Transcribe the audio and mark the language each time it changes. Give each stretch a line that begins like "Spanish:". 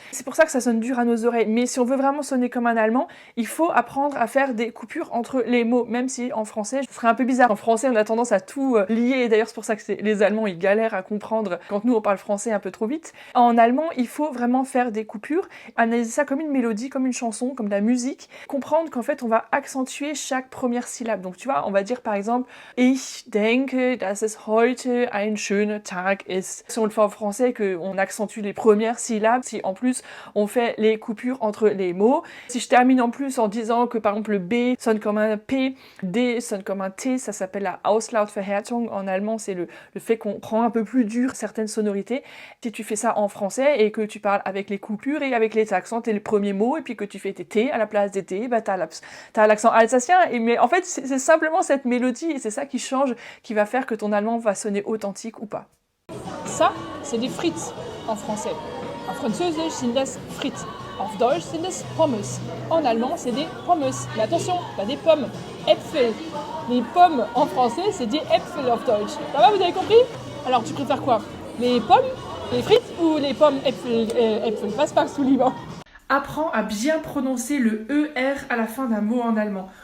French: C'est pour ça que ça sonne dur à nos oreilles. Mais si on veut vraiment sonner comme un allemand, il faut apprendre à faire des coupures entre les mots, même si en français, ce serait un peu bizarre. En français, on a tendance à tout lier, et d'ailleurs c'est pour ça que les Allemands, ils galèrent à comprendre quand nous on parle français un peu trop vite. En allemand, il faut vraiment faire des coupures, analyser ça comme une mélodie, comme une chanson, comme de la musique, comprendre qu'en fait on va accentuer chaque première syllabe. Donc tu vois, on va dire par exemple
German: Ich denke, dass es heute ein schöner Tag ist.
French: Si on le fait en français, qu'on accentue les premières syllabes, si en plus on fait les coupures entre les mots, si je termine en plus en disant que par exemple le B sonne comme un P, D sonne comme un T, ça s'appelle la Auslautverhärtung en allemand, c'est le fait qu'on rend un peu plus dur certaines sonorités. Si tu fais ça en français et que tu parles avec les coupures et avec les accents, t'es le premier mot, et puis que tu fais tes T à la place des T, bah t'as l'accent alsacien, mais en fait c'est simplement cette mélodie, et c'est ça qui change, qui va faire que ton allemand va sonner authentique ou pas. Ça, c'est des frites en français.
German: En Französisch sind das Frites. Auf Deutsch sind es Pommes.
French: En allemand, c'est des Pommes. Mais attention, pas des pommes. Äpfel. Les pommes en français, c'est des Äpfel
German: auf Deutsch.
French: Ça va, vous avez compris? Alors, tu préfères quoi? Les pommes, les frites ou les pommes Äpfel?
German: Was magst du lieber?
French: Apprends à bien prononcer le ER à la fin d'un mot en allemand.